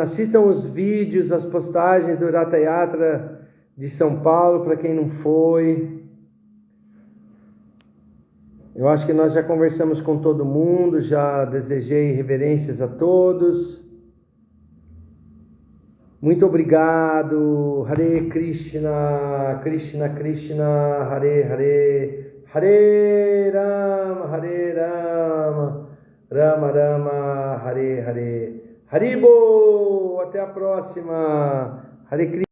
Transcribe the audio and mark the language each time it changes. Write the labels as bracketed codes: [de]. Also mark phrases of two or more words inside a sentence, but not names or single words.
[pt] Assistam os vídeos, as postagens do Ratha Yatra de São Paulo, para quem não foi. Eu acho que nós já conversamos com todo mundo, já desejei reverências a todos. Muito obrigado. [sa] हरे कृष्ण कृष्ण कृष्ण हरे हरे हरे राम राम राम हरे हरे. [pt] Haribo, até a próxima. [sa] हरे कृष्ण.